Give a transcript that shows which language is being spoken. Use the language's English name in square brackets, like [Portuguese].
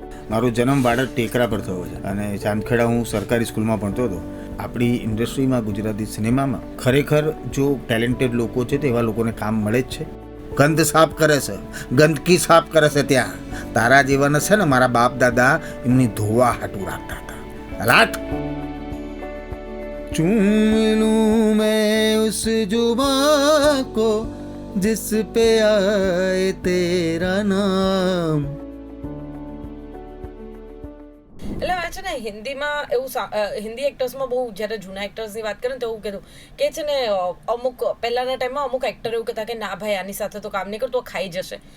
[Gujarati] મારો જન્મ બાળક ટેકરા પર થયો છે અને ચાંદખેડા હું સરકારી સ્કૂલમાં ભણતો હતો. આપણી ઇન્ડસ્ટ્રીમાં, ગુજરાતી સિનેમામાં ખરેખર જો ટેલેન્ટેડ લોકો છે તો એવા લોકોને કામ મળે જ છે. ગંધ સાફ કરે છે, ગંદકી સાફ કરે છે. ત્યાં તારા જેવાને છે ને મારા બાપ દાદા એમની ધોવા હાટું રાખતા હતા. [Hindi] રાખ चूम लूं मैं उस जुबां को जिस पे आए तेरा नाम. [Gujarati] એટલે મેં છે ને હિન્દીમાં એવું હિન્દી એક્ટર્સમાં બહુ જ્યારે જૂના એક્ટર્સની વાત કરે ને તો એવું કીધું કે છે ને અમુક પહેલાના ટાઈમમાં અમુક એક્ટર એવું કહેતા કે ના ભાઈ આની સાથે તો કામ નહીં કર તો ખાઈ જશે.